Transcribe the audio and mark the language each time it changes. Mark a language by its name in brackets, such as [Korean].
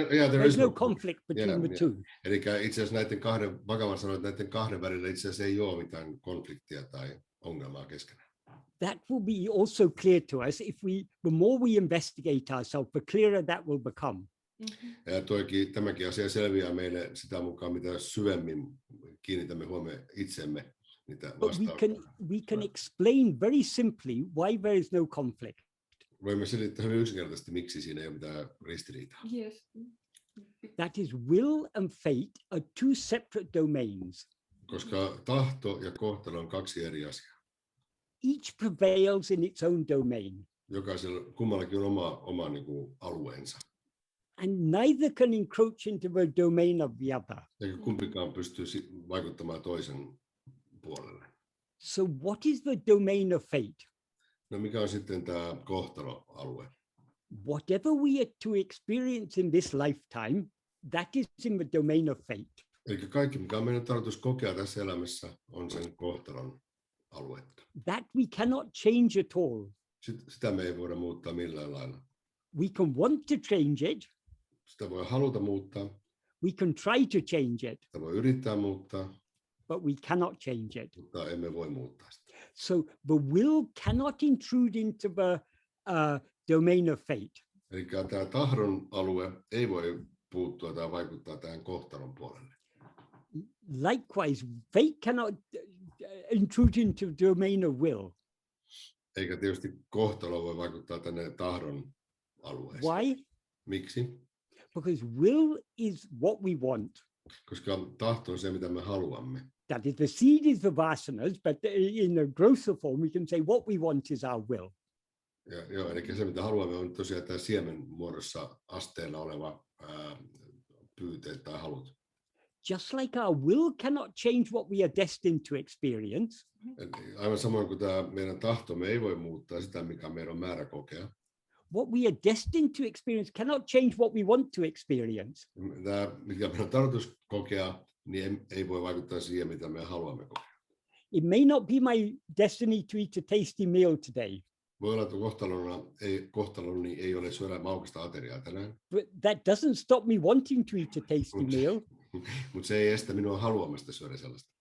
[English] There's no conflict between the two. [Finnish] Eli itse asiassa Bhagavan sanoo, että näiden kahden välillä itse asiassa ei ole mitään konfliktia tai ongelmaa keskenään. [English] That will be also clear to us if the more we investigate ourselves, the clearer that will become. [Finnish] Ja tämäkin asia selviää meille sitä mukaan, mitä syvemmin kiinnitämme huomioon itsemme, niitä [English] But [Finnish] vastauksia. [English] we can explain very simply why there is no conflict. [Finnish] Voimme selittää hyvin yksinkertaisesti, miksi siinä ei ole mitään ristiriitaa. [English] Yes. That is, will and fate are two separate domains. [Finnish] Koska tahto ja kohtalo on kaksi eri asiaa. [English] Each prevails in its own domain. [Finnish] Jokaisella, kummallakin on oma niin kuin alueensa. [English] And neither can encroach into the domain of the other. [Finnish] Eikä kumpikaan pysty vaikuttamaan toisen puolelle. [English] So what is the domain of fate? [Finnish] No mikä on sitten tämä kohtaloalue? [English] Whatever we are to experience in this lifetime, that is in the domain of fate. [Finnish] Eli kaikki, mikä on meidän tarkoitus kokea tässä elämässä, on sen kohtalon aluetta. [English] That we cannot change at all. [Finnish] Sitä me ei voida muuttaa millään lailla. [English] We can want to change it. [Finnish] Sitä voi haluta muuttaa, [English] We can try to change it, [Finnish] sitä voi yrittää muuttaa, [English] but we cannot change it. [Finnish] mutta emme voi muuttaa sitä. [English] So the will cannot intrude into the domain of fate. [Finnish] Eli tämä tahdon alue ei voi puuttua tai vaikuttaa tähän kohtalon puolelle. [English] Likewise, fate cannot intrude into the domain of will. [Finnish] Eikä tietysti kohtalo voi vaikuttaa tänne tahdon alueeseen. [English] Why? [Finnish] Miksi? [English] Because will is what we want. [Finnish] Koska tahto on se, mitä me haluamme. [English] That is, the seed is the vasanas, but in a grosser form, we can say what we want is our will. [Finnish] Joo, eli se, mitä haluamme, on tosiaan tämä siemen muodossa asteella oleva pyyteet tai halut. [English] Just like our will cannot change what we are destined to experience, [Finnish] Aivan samoin kuin tämä meidän tahtomme ei voi muuttaa sitä, mikä meidän on määrä kokea. [English] what we are destined to experience cannot change what we want to experience. [Finnish] Tämä, mikä meidän on tarkoitus kokea, niin ei voi vaikuttaa siihen, mitä me haluamme kokea. [English] It may not be my destiny to eat a tasty meal today, [Finnish] Voi olla, että kohtaloni ei ole syödä maukasta ateriaa tänään, [English] but that doesn't stop me wanting to eat a tasty meal. [Finnish] mutta se ei estä minua haluamasta syödä sellaista.